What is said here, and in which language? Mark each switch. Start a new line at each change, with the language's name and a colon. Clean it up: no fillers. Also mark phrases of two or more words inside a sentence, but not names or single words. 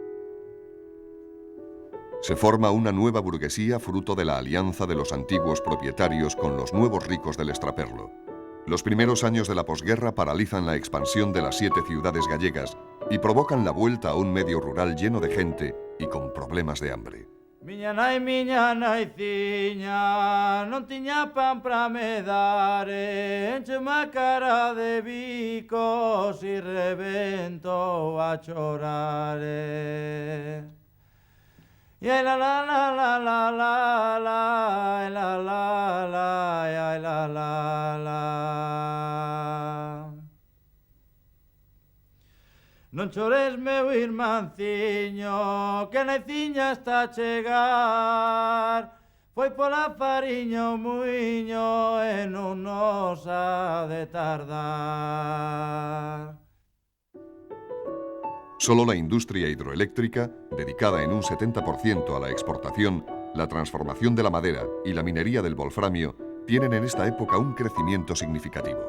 Spanish: Se forma una nueva burguesía fruto de la alianza de los antiguos propietarios con los nuevos ricos del extraperlo. Los primeros años de la posguerra paralizan la expansión de las 7 ciudades gallegas y provocan la vuelta a un medio rural lleno de gente y con problemas de hambre.
Galician: Miña nai ciña, non tiña pan pra me dar, enche má cara de bicos e rebento a chorar. Y la la la la la la la la la la la la la. Non chores, meu irmanciño, que na ciña está a chegar. Foi pola fariña o muiño e non nos ha de tardar.
Spanish: Solo la industria hidroeléctrica, dedicada en un 70% a la exportación, la transformación de la madera y la minería del wolframio, tienen en esta época un crecimiento significativo.